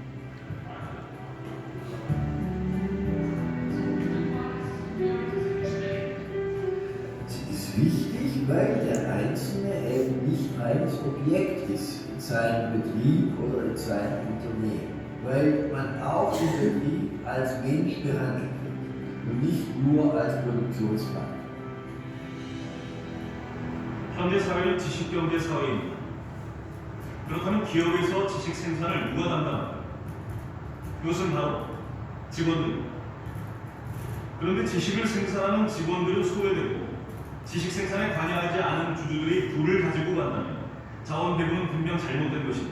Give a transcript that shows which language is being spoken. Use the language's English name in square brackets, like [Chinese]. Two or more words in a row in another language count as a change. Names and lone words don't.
[German] Sie ist wichtig, weil der Einzelne eben nicht reines Objekt ist in seinem Betrieb oder in seinem Unternehmen, weil man auch den Betrieb als Mensch behandelt wird und nicht nur als Produktionsfaktor. [Korean] 현대 사회는 지식경제 사회입니다. 그렇다면 기업에서 지식 생산을 누가 담당합니까? 이것은 바로 직원들입니다. 그런데 지식을 생산하는 직원들은 소외되고 지식 생산에 관여하지 않은 주주들이 부를 가지고 간다면 자원 배분은 분명 잘못된 것입니다.